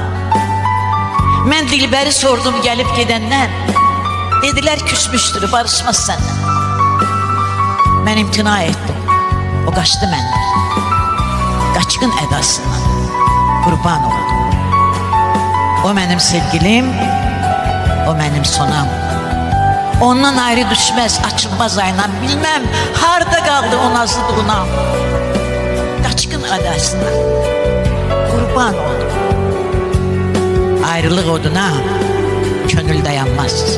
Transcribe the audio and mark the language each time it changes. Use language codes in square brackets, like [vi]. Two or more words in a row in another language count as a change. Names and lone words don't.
[az] Mən Dilbəri sordum gəlib gedəndən, dedilər küsmüşdür, barışmaz səndən. Mən imtina etdim, o qaçdı məndən, qaçqın ədasından qurban oldum. O mənim sevgilim, [tr] O benim sonam. Ondan ayrı düşmez, açılmaz aynam. Bilmem harda kaldı o nazlı doğunam. Kaçkın adasına kurban oldum. [az] Ayrılık oduna könül dayanmaz.